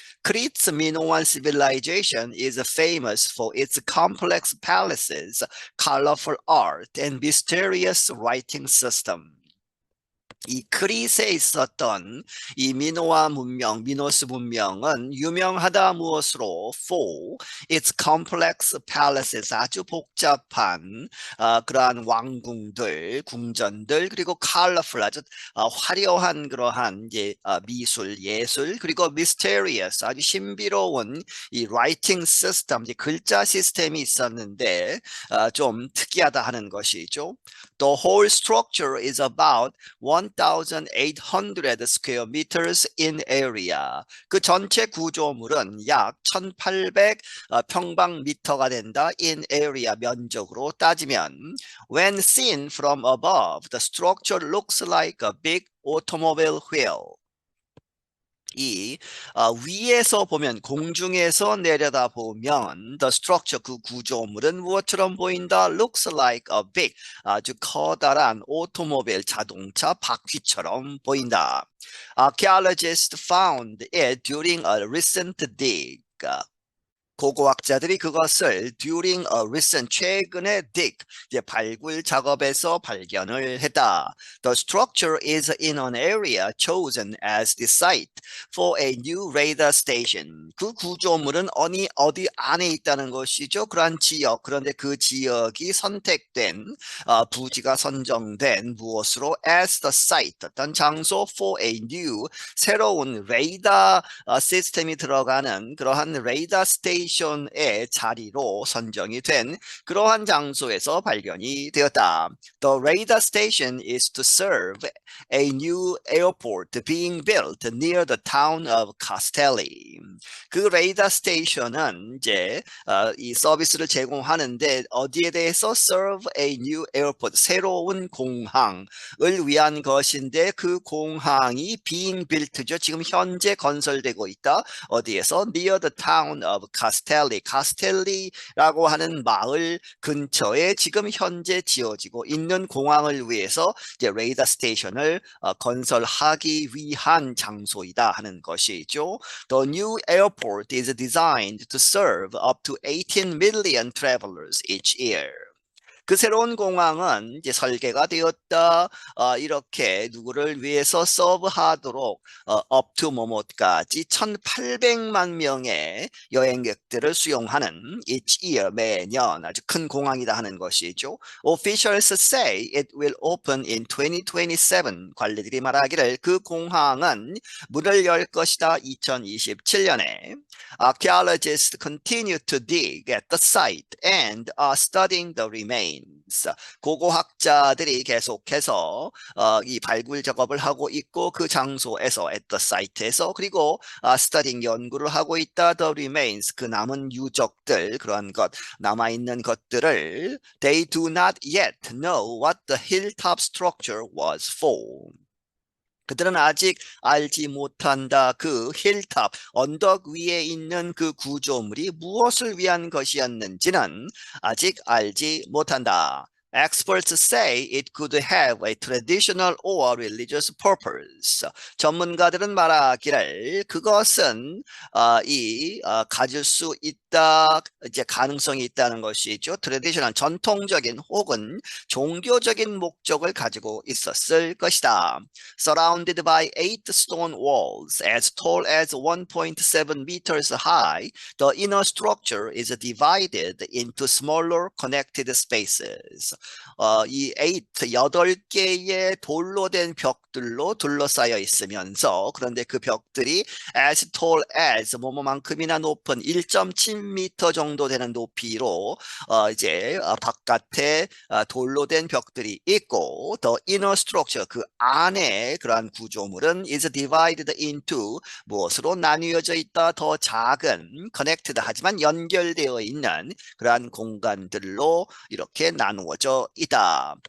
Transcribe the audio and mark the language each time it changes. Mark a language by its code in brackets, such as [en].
[en] Crite's Minoan civilization is famous for its complex palaces, colorful art, and mysterious writing system. [ko] 이 크릿에 있었던 이 미노아 문명, 미노스 문명은 유명하다 무엇으로? [en] For its complex palaces, [ko] 아주 복잡한 그러한 왕궁들, 궁전들, 그리고 colorful, 아주 화려한 그러한 이제 미술, 예술, 그리고 mysterious, 아주 신비로운 이 [en] writing system, [ko] 이제 글자 시스템이 있었는데 좀 특이하다 하는 것이죠. [en] The whole structure is about 1,800 square meters in area. [ko] 그 전체 구조물은 약 1,800 평방미터가 된다. [en] in area [ko] 면적으로 따지면 [en] when seen from above, the structure looks like a big automobile wheel. [ko] 이 위에서 보면 공중에서 내려다 보면 [en] the structure [ko] 그 구조물은 무엇처럼 보인다? [en] looks like a big [ko] 아주 커다란 오토모빌 자동차 바퀴처럼 보인다. [en] Archaeologists found it during a recent dig. [ko] 고고학자들이 그것을 [en] during a recent [ko] 최근의 dig 이제 발굴 작업에서 발견을 했다. [en] The structure is in an area chosen as the site for a new radar station. [ko] 그 구조물은 어디 안에 있다는 것이죠. 그러한 지역 그런데 그 지역이 선택된 부지가 선정된 무엇으로 [en] as the site [ko] 어떤 장소 [en] for a new [ko] 새로운 레이더 시스템이 들어가는 그러한 레이더 스테이션의 자리로 선정이 된 그러한 장소에서 발견이 되었다. [en] The radar station is to serve a new airport being built near the town of Castelli. [ko] 그 레이더 스테이션은 이제 이 서비스를 제공하는데 어디에 대해서 [en] serve a new airport [ko] 새로운 공항을 위한 것인데 그 공항이 [en] being built [ko] 죠. 지금 현재 건설되고 있다. 어디에서? [en] Near the town of Castelli. [ko] 카스텔리라고 하는 마을 근처에 지금 현재 지어지고 있는 공항을 위해서 이제 레이더 스테이션을 건설하기 위한 장소이다 하는 것이죠. [en] The new airport is designed to serve up to 18 million travelers each year. [ko] 그 새로운 공항은 이제 설계가 되었다. 이렇게 누구를 위해서 서브하도록 [en] up to [ko] 뭐뭐까지 1,800만 명의 여행객들을 수용하는 [en] each year [ko] 매년 아주 큰 공항이다 하는 것이죠. [en] Officials say it will open in 2027. [ko] 관리들이 말하기를 그 공항은 문을 열 것이다 2027년에. [en] Archaeologists continue to dig at the site and are studying the remains. [ko] 고고학자들이 계속해서 이 발굴 작업을 하고 있고 그 장소에서 [en] at the site [ko] 에서 그리고 studying 연구를 하고 있다. [en] The remains [ko] 그 남은 유적들 그러한 것 남아있는 것들을 [en] they do not yet know what the hilltop structure was for. [ko] 그들은 아직 알지 못한다. 그 힐탑, 언덕 위에 있는 그 구조물이 무엇을 위한 것이었는지는 아직 알지 못한다. [en] Experts say it could have a traditional or religious purpose. [ko] 전문가들은 말하기를 그것은 가질 수 있다, 이제 가능성이 있다는 것이죠. traditional 전통적인 혹은 종교적인 목적을 가지고 있었을 것이다. [en] Surrounded by 8 stone walls as tall as 1.7 meters high, the inner structure is divided into smaller connected spaces. [ko] 이 8개의 돌로 된 벽들로 둘러싸여 있으면서 그런데 그 벽들이 [en] as tall as [ko] 뭐뭐만큼이나 높은 1.7m 정도 되는 높이로 이제 바깥에 돌로 된 벽들이 있고 [en] the inner structure [ko] 그 안에 그러한 구조물은 [en] is divided into [ko] 무엇으로 나뉘어져 있다 더 작은 connected 하지만 연결되어 있는 그러한 공간들로 이렇게 나누어져 있다.